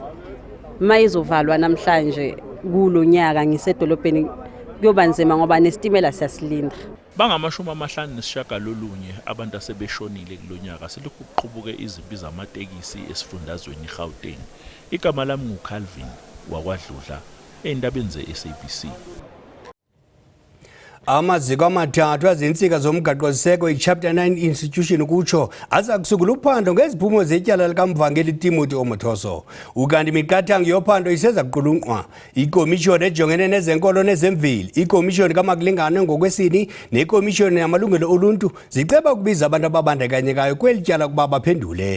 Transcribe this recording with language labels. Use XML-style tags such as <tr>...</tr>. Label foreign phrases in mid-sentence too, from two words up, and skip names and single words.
<zu>Mayizovalwa namhlanje kulonyaka ngisedolobheni kuyoba nzima ngoba nestimela siyasilinda. Bangama-59 abantu asebeshonile kulonyaka selokhu kuqubuke izimpi zamatekisi esifundazweni eGauteng. Igama lami nguCalvin wakwaDludla endabeni ze-SABC.</zu> <xh>Amaziko amathathu azinsika zomgaqo-siseko iChapter 9 institution kutsho aza kusungula uphando ngeziphumo zetyala likamvangeli Timothy Omothoso. Ukanti imiqathango yophando iseza kuqulunqwa. Ikomishoni ejongene nezenkolo nezemveli, ikomishoni kamakulingane ngokwesini nekomishoni yamalungelo oluntu ziceba ukubiza abantu ababandakanyekayo kweli tyala ukuba baphendule.</xh>